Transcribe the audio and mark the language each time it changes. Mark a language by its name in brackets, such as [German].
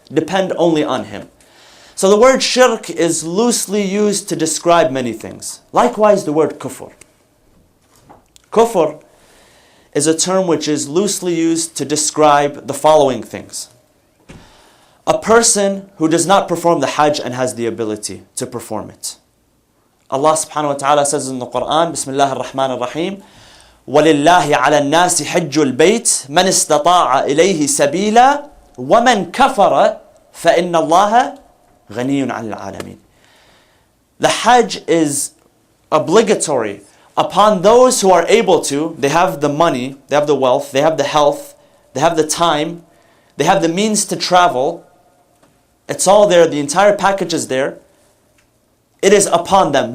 [English] Depend only on Him. So the word shirk is loosely used to describe many things. Likewise, the word kufr. Kufr is a term which is loosely used to describe the following things. A person who does not perform the Hajj and has the ability to perform it. Allah subhanahu wa ta'ala says in the Quran, [Arabic] Bismillah ar-Rahman ar-Rahim, وَلِلَّهِ عَلَى النَّاسِ حِجُّ الْبَيْتِ مَنِ اسْتَطَاعَ إِلَيْهِ سَبِيلًا وَمَنْ كَفَرَ فَإِنَّ اللَّهَ غَنِيٌّ عَنِ الْعَالَمِينَ. [English] The Hajj is obligatory upon those who are able to. They have the money, they have the wealth, they have the health, they have the time, they have the means to travel. It's all there, the entire package is there. It is upon them.